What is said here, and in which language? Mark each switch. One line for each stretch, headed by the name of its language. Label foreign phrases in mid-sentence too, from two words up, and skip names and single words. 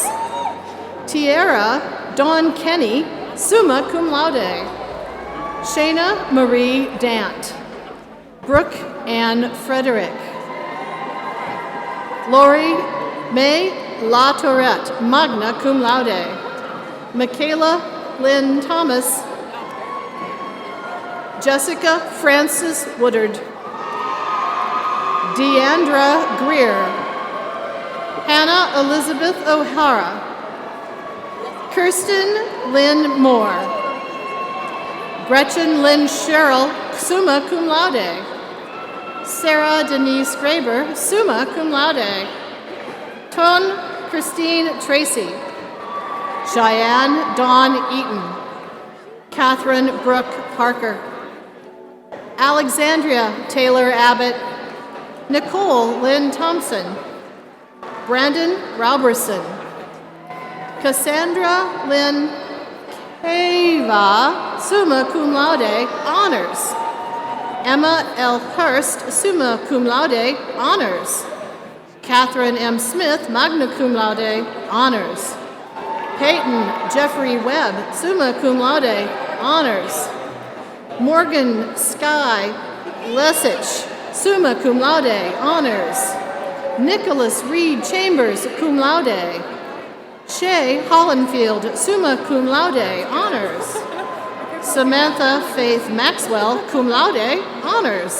English: Tierra Dawn Kenny,
Latin: summa cum laude.
English: Shayna Marie Dant. Brooke Ann Frederick. Lori May La Tourette,
Latin: magna cum laude.
English: Michaela Lynn Thomas. Jessica Frances Woodard. Deandra Greer. Hannah Elizabeth O'Hara. Kirsten Lynn Moore. Gretchen Lynn Sherrill,
Latin: summa cum laude.
English: Sarah Denise Graber,
Latin: summa cum laude.
English: Ton Christine Tracy. Cheyenne Dawn Eaton. Catherine Brooke Parker. Alexandria Taylor Abbott. Nicole Lynn Thompson. Brandon Rauberson. Cassandra Lynn Cava,
Latin: summa cum laude, honors.
English: Emma L. Hurst,
Latin: summa cum laude,
English: honors. Catherine M. Smith,
Latin: magna cum laude,
English: honors. Peyton Jeffrey Webb,
Latin: summa cum laude,
English: honors. Morgan Sky Lesich,
Latin: summa cum laude,
English: honors. Nicholas Reed Chambers,
Latin: cum laude.
English: Shay Hollenfield,
Latin: summa cum laude,
English: honors. Samantha Faith Maxwell,
Latin: cum laude, honors.